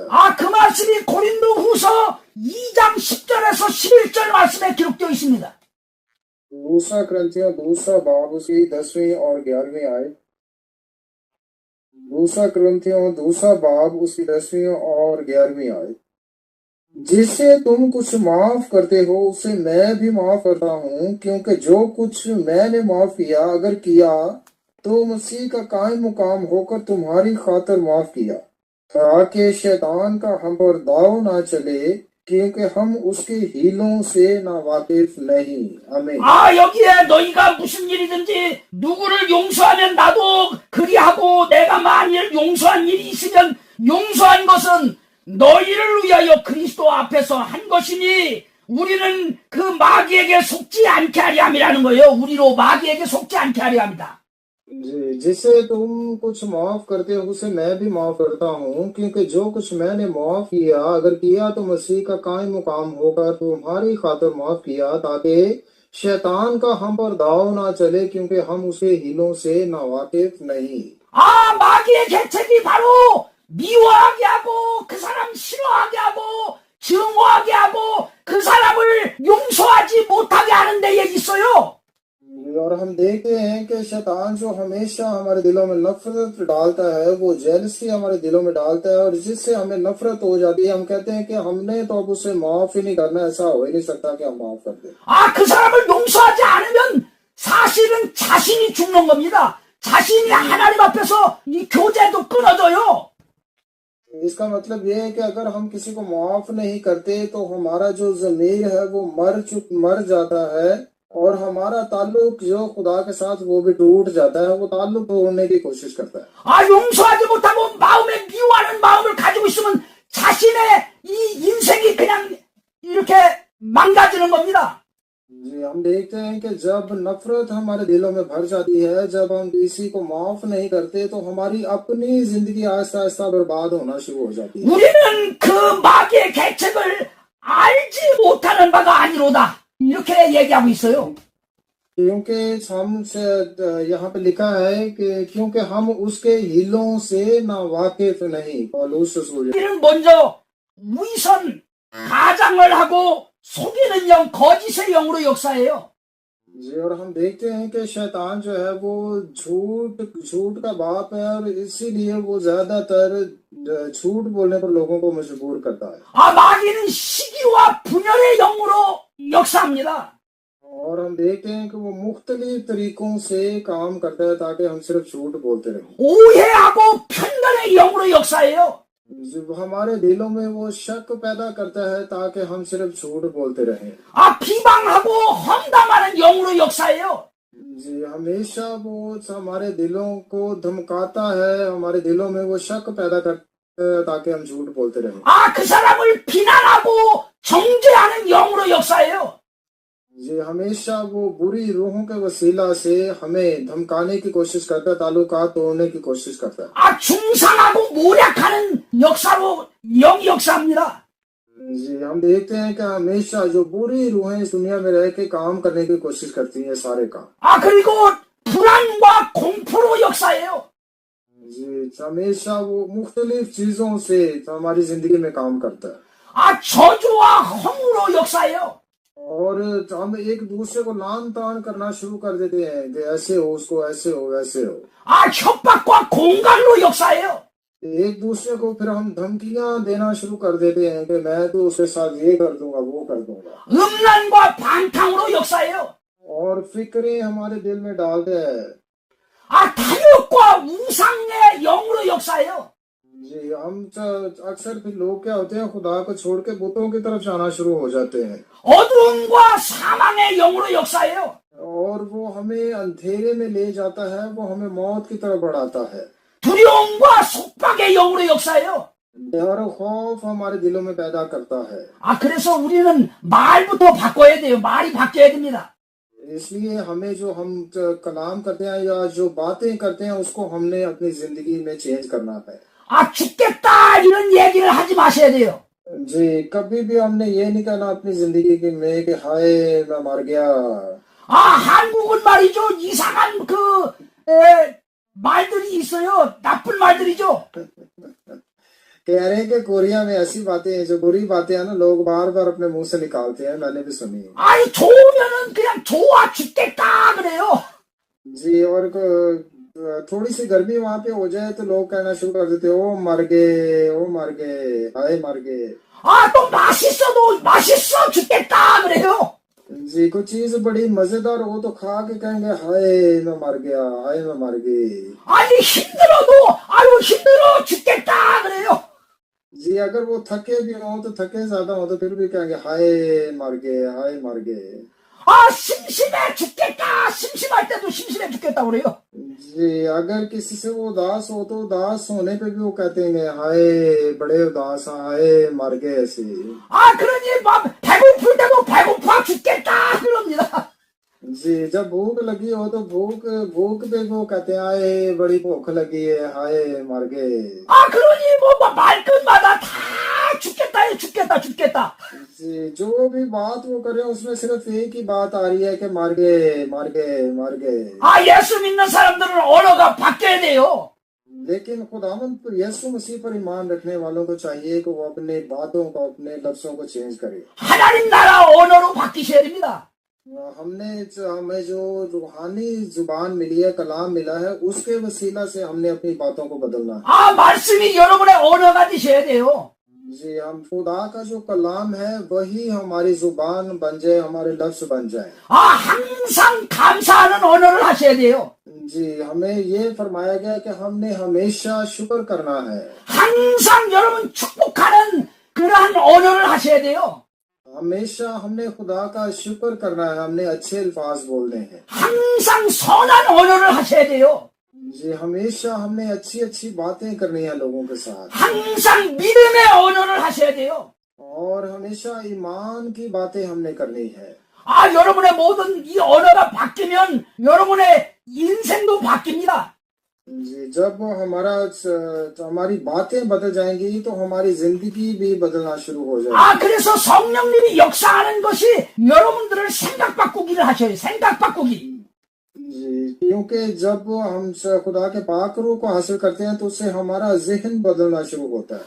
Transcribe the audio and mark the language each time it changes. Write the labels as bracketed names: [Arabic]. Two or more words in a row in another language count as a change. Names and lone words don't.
[Korean] 아, 그 말씀이 고린도 후서 2장 10절에서 11절 말씀에 기록되어 있습니다. [Urdu] دوسرا کرنتھیوں دوسرا باب اس کی 10ویں اور 11ویں آیت. دوسرا کرنتھیوں دوسرا باب اس کی 10ویں اور 11ویں آیت. جس سے تم کچھ معاف کرتے ہو اسے میں بھی معاف کرتا ہوں، کیونکہ جو کچھ میں نے معاف کیا اگر کیا تو مسیح کا قائم مقام ہوکر تمہاری خاطر معاف کیا. تاکہ شیطان کا ہم پر داؤ نہ چلے، کیونکہ ہم اس کے حیلوں سے نا واقف نہیں. आमीन। [Korean] 아, 여기에 너희가 무슨 일이든지 누구를 용서하면 나도 그리하고 내가 만일 용서한 일이 있으면 용서한 것은 너희를 위하여 그리스도 앞에서 한 것이니 우리는 그 마귀에게 속지 않게 하려 함이라는 거예요. 우리로 마귀에게 속지 않게 하려 합니다. [Urdu] جسے تم کچھ معاف کرتے ہو اسے میں بھی معاف کرتا ہوں، کیونکہ جو کچھ میں نے معاف کیا اگر کیا تو مسیح کا قائم مقام ہوگا، تمہاری خاطر معاف کیا، تاکہ شیطان کا ہم پر داؤ نہ چلے، کیونکہ ہم اس کے حیلوں سے ناواقف نہیں. [Korean] 아, 마귀의 계책이 바로 미워하게 하고 그 사람 싫어하게 하고 증오하게 하고 그 사람을 용서하지 못하게 하는 데에 있어요. [Urdu] اور ہم دیکھتے ہیں کہ شیطان جو ہمیشہ ہمارے دلوں میں نفرت ڈالتا ہے، وہ جیلسی ہمارے دلوں میں ڈالتا ہے، اور جس سے ہمیں نفرت ہو جاتی ہے، ہم کہتے ہیں کہ ہم نے تو اب اسے معاف ہی نہیں کرنا، ایسا ہو ہی نہیں سکتا کہ ہم معاف کر دیں. [Korean] 아, 그 사람을 용서하지 않으면 사실은 자신이 죽는 겁니다. 자신이 하나님 앞에서 이 교제도 끊어져요. [Urdu] اسکا مطلب یہ ہے کہ اگر ہم کسی کو معاف نہیں کرتے تو ہمارا جو ضمیر ہے وہ مر جاتا ہے، اور ہمارا تعلق جو خدا کے ساتھ وہ بھی ٹوٹ جاتا ہے، وہ تعلق توڑنے کی کوشش کرتا ہے. [Korean] 아, 용서하지 못하고 마음에 미워하는 마음을 가지고 있으면 자신의 이 인생이 그냥 이렇게 망가지는 겁니다. [Urdu] جی، ہم دیکھتے ہیں کہ جب نفرت ہمارے دلوں میں بھر جاتی ہے، جب ہم کسی کو معاف نہیں کرتے تو ہماری اپنی زندگی آہستہ آہستہ برباد ہونا شروع ہو جاتی ہے. [Korean] 우리는 그 마귀의 계책을 알지 못하는 바가 아니로다. 이렇게 얘기하고 있어요. [Urdu] کیونکہ یہاں پہ لکھا ہے کہ کیونکہ ہم اس کے حیلوں سے نا واقف نہیں. پولس رسول [Korean] 우리는 먼저 위선, 가장을 하고 속이는 영, 거짓의 영으로 역사해요. [Urdu] جی، اور ہم دیکھتے ہیں کہ شیطان جو ہے وہ جھوٹ کا باپ ہے، اور اسیلیے وہ زیادہ تر جھوٹ بولنے پر لوگوں کو مجبور کرتا ہے. [Korean] 아, 마귀는 시기와 분열의 영으로 역사합니다. [Urdu] اور ہم دیکھتے ہیں کہ وہ مختلف طریقوں سے کام کرتا ہے تاکہ ہم صرف جھوٹ بولتے رہیں. [Korean] 오해하고 편견의 영으로 역사해요. [Urdu] جب ہمارے دلوں میں وہ شک پیدا کرتا ہے تاکہ ہم صرف جھوٹ بولتے رہیں. [Korean] 아, 비방하고 험담하는 영으로 역사해요. [Urdu] جی، ہمیشہ وہ ہمارے دلوں کو دھمکاتا ہے، ہمارے دلوں میں وہ شک پیدا کرتا ہے تاکہ ہم جھوٹ بولتے رہیں. [Korean] 아, 그 사람을 비난하고 정죄하는 영으로 역사해요. [Urdu] جی، ہمیشہ وہ بری روحوں کے وسیلہ سے ہمیں دھمکانے کی کوشش کرتا ہے، تعلقات توڑنے کی کوشش کرتا ہے. [Korean] 아, 중상하고 모략하는 역사로 영이 역사합니다. [Urdu] جی، ہم دیکھتے ہیں کہ ہمیشہ جو بری روحیں اس دنیا میں رہ کے کام کرنے کی کوشش کرتی ہیں سارے کام. [Korean] 아, 그리고 불안과 공포로 역사해요. [Urdu] جی، ہمیشہ وہ مختلف چیزوں سے ہماری زندگی میں کام کرتا ہے. [Korean] 아, 저주와 허무로 역사해요. [Urdu] اور ہم ایک دوسرے کو لعن طعن کرنا شروع کر دیتے ہیں کہ ایسے ہو، اسکو ایسے ہو، ویسے ہو. [Korean] 아, 협박과 공갈로 역사해요. [Urdu] ایک دوسرے کو پھر ہم دھمکیاں دینا شروع کر دیتے ہیں کہ میں تو اس کے ساتھ یہ کر دونگا، وہ کر دونگا. [Korean] 음란과 방탕으로 역사해요. [Urdu] اور فکریں ہمارے دل میں ڈالتے ہیں. [Korean] 아, 탐욕과 우상의 영으로 역사해요. [Urdu] جی، ہم اکثر پھر لوگ کیا ہوتے ہیں، خدا کو چھوڑ کے بتوں کی طرف جانا شروع ہو جاتے ہیں, [Korean] 어두움과 사망의 영으로 역사해요. [Urdu] اور وہ ہمیں اندھیرے میں لے جاتا ہے، وہ ہمیں موت کی طرف بڑھاتا ہے. [Korean] 두려움과 속박의 영으로 역사해요. [Urdu] ڈر خوف ہمارے دلوں میں پیدا کرتا ہے. [Korean] 아, 그래서 우리는 말부터 바꿔야 돼요. 말이 바뀌어야 됩니다. [Urdu] اسلیے ہمیں جو ہم کلام کرتے ہیں یا جو باتیں کرتے ہیں اسکو ہمنے اپنی زندگی میں چینج کرنا ہے. [Korean] 아, 죽겠다 이런 얘기를 하지 마셔야 돼요. [Urdu] جی، کبھی بھی ہمنے یہ نہیں کہنا اپنی زندگی میں کہ ہائے میں مر گیا. [Korean] 아, 한국은 말이죠. 이상한 말들이 있어요. 나쁜 말들이죠. [Urdu] کہہ رہے ہیں کہ کوریا میں ایسی باتیں ہیں، جو بری باتیں ہیں نا، لوگ بار بار اپنے منہ سے نکالتے ہیں، میں نے بھی سنی ہے. [Korean] 아니, 좋으면은 그냥 좋아 죽겠다 그래요. [Urdu] جی، اور تھوڑی سی گرمی وہاں پہ ہو جائے تو لوگ کہنا شروع کر دیتے، او مر گئے، او مر گئے، ہائے مر گئے. [Korean] 아, 또 맛있어도 맛있어 죽겠다 그래요. [Urdu] جی، کچھ چیز بڑی مزیدار ہو تو کھا کے کہیں گے ہائے میں مر گیا، ہائے میں مر گئی. [Korean] 아니, 힘들어도 아유 힘들어 죽겠다 그래요. [Urdu] اگر وہ تھکے بھی ہو تو تھکے زیادہ ہو تو پھر بھی کہیں گے ہائے مر گئے، ہائے مر گئے. [Korean] 아, 심심해 죽겠다. 심심할 때도 심심해 죽겠다 그래요. [Urdu] جی، اگر کسی سے وہ اداس ہو تو اداس ہونے پہ بھی وہ کہتے ہیں ہائے بڑے اداس ہیں، ہائے مر گئے ایسے. [Korean] 아, 그러니 막 배고플 때도 배고파 죽겠다 그럽니다. [Urdu] جی، جب بھوک لگی ہو تو بھوک بھوک پہ وہ کہتے ہیں ہائے بڑی بھوک لگی ہے، ہائے مر گئے. [Korean] 아, 그러니 뭐 말끝마다 다 죽겠다, 죽겠다, 죽겠다. [Urdu] جی، جو بھی بات وہ کرے اس میں صرف ایک ہی بات آ رہی ہے کہ مر گئے، مر گئے، مر گئے. [Korean] 아, 예수 믿는 사람들은 언어가 바뀌어야 돼요. [Urdu] لیکن خداوند پر یسوع مسیح پر ایمان رکھنے والوں کو چاہیے کہ وہ اپنے باتوں کو، اپنے لفظوں کو چینج کرے. [Korean] 하나님 나라 언어로 바뀌셔야 됩니다. [Urdu] ہمیں جو روحانی زبان ملی ہے، کلام ملا ہے، اس کے وسیلہ سے ہمنے اپنی باتوں کو بدلنا ہے. [Korean] 아, 말씀이 여러분의 언어가 되셔야 돼요. [Urdu] جی، ہم خدا کا جو کلام ہے وہی ہماری زبان بن جائے، ہمارے لفظ بن جائے. [Korean] 아, 항상 감사하는 언어를 하셔야 돼요. [Urdu] جی، ہمیں یہ فرمایا گیا کہ ہمنے ہمیشہ شکر کرنا ہے. [Korean] 항상 여러분 축복하는 그러한 언어를 하셔야 돼요. [Urdu] ہمیشہ ہمنے خدا کا شکر کرنا ہے، ہمنے اچھے الفاظ بولنے ہیں. [Korean] 항상 선한 언어를 하셔야 돼요. [Urdu] جی، ہمیشہ ہمنے اچھی اچھی باتیں کرنی ہے لوگوں کے ساتھ, [Korean] 항상 믿음의 언어를 하셔야 돼요. [Urdu] اور ہمیشہ ایمان کی باتیں ہمنے کرنی ہے. [Korean] 아, 여러분의 모든 이 언어가 바뀌면 여러분의 인생도 바뀝니다. [Urdu] جی، جب ہماری باتیں بدل جائینگی تو ہماری زندگی بھی بدلنا شروع ہو جائیگی. [Korean] 아, 그래서 성령님이 역사하는 것이 여러분들을 생각 바꾸기를 하셔요. 생각 바꾸기. [Urdu] جی، کیونکہ جب ہم خدا کے پاک روح کو حاصل کرتے ہیں تو اس سے ہمارا ذہن بدلنا شروع ہوتا ہے.